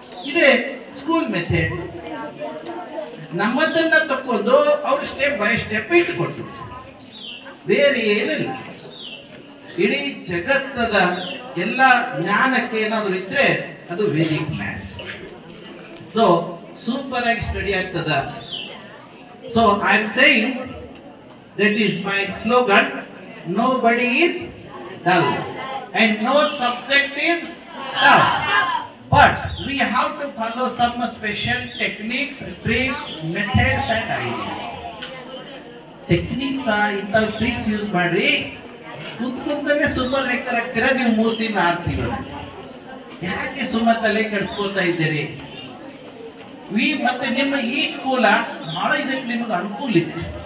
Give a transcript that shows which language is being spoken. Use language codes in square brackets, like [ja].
[kn] ಇದೆ school method. ನಮ್ಮದನ್ನ ತಕೊಂಡು ಅವ್ರು ಸ್ಟೆಪ್ ಬೈ ಸ್ಟೆಪ್ ಇಟ್ಕೊಟ್ರು. ಬೇರೆ ಏನಿಲ್ಲ. ಇಡೀ ಜಗತ್ತದ ಎಲ್ಲ ಜ್ಞಾನಕ್ಕೆ ಏನಾದ್ರು ಇದ್ರೆ ಅದು ವೇದಿಕ್ ಮ್ಯಾಥ್ಸ್. ಸೊ ಸೂಪರ್ ಆಗಿ ಸ್ಟಡಿ ಆಗ್ತದ. [en] So I am saying that is my slogan, nobody is dull and no subject is tough, but we have to follow some special techniques, tricks, methods and ideas. [kn] Techniques ಇಂಥ tricks use ಮಾಡಿ ಕುತ್ಕೊಂತಾನೆ super ರೇಕರ್ ಆಗ್ತೀರಾ ನೀವು 3 ತಿಂಗಳು 6 ತಿಂಗಳು. ಯಾಕೆ ಸುಮ್ಮನೆ ತಲೆ ಕೆಡಿಸ್ಕೊಳ್ತಾ ಇದ್ದೀರಿ? ಮತ್ತೆ ನಿಮ್ಮ ಈ ಸ್ಕೂಲ ಬಹಳ ಇದಕ್ಕೆ ನಿಮಗೆ ಅನುಕೂಲ ಇದೆ.